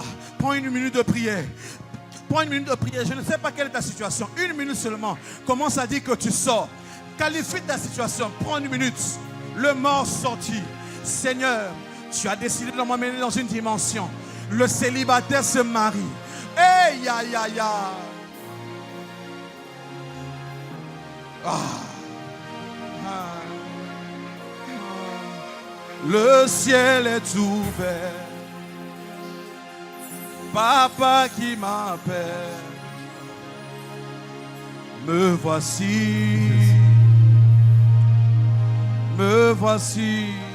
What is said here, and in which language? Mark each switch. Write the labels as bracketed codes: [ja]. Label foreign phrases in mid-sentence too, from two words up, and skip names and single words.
[fr] Prends une minute de prière. Prends une minute de prière. Je ne sais pas quelle est ta situation. Une minute seulement. Commence à dire que tu sors. Qualifie ta situation. Prends une minute. Le mort sorti. Seigneur, tu as décidé de m'emmener dans une dimension. Le célibataire se marie. Hey, ya, ya, ya. Le ciel est ouvert. Papa qui m'appelle, me voici, me voici.